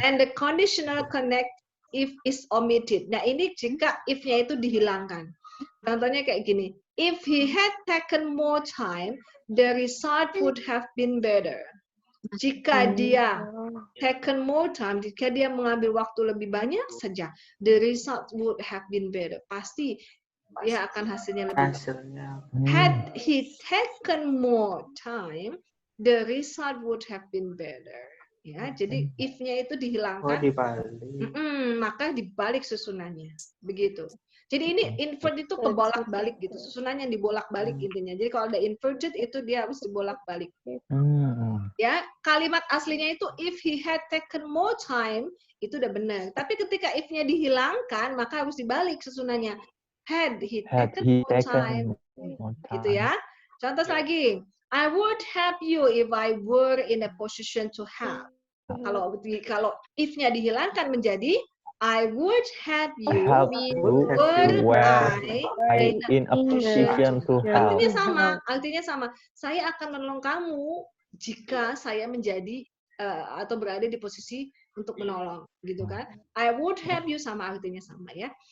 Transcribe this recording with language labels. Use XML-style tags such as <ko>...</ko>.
<en>And the conditional connect if is omitted.</en> <id>Nah, ini jika if-nya itu dihilangkan. Contohnya kayak gini.</id> <en>If he had taken more time, the result would have been better.</en> <id>Jika dia</id> <en>taken more time,</en> <id>jika dia mengambil waktu lebih banyak saja,</id> <en>the result would have been better.</en> <id>Pasti dia akan hasilnya lebih baik. hasilnya.</id> <en>Had he taken more time, the result would have been better.</en> <id>Ya, jadi if-nya itu Oh, dihilangkan, dibalik. maka dibalik susunannya. Begitu. Jadi ini invert itu kebolak-balik gitu. Susunan yang dibolak-balik intinya. Jadi kalau ada inverted itu dia harus dibolak-balik. Ya, kalimat aslinya itu</id> <en>if he had taken more time</en> <id>itu udah benar. Tapi ketika if-nya dihilangkan maka harus dibalik susunannya.</id> <en>Had he taken more time.</en> <id>Gitu ya. Contoh lagi.</id> <en>I would help you if I were in a position to help.</en> <id>Kalau if-nya dihilangkan menjadi</id> <en>I would help you were I in a position to help.</en> <id>Artinya sama. Saya akan menolong kamu jika saya menjadi atau berada di posisi untuk menolong, gitu kan?</id> <en>I would help you</en> <id>sama artinya sama ya.</id>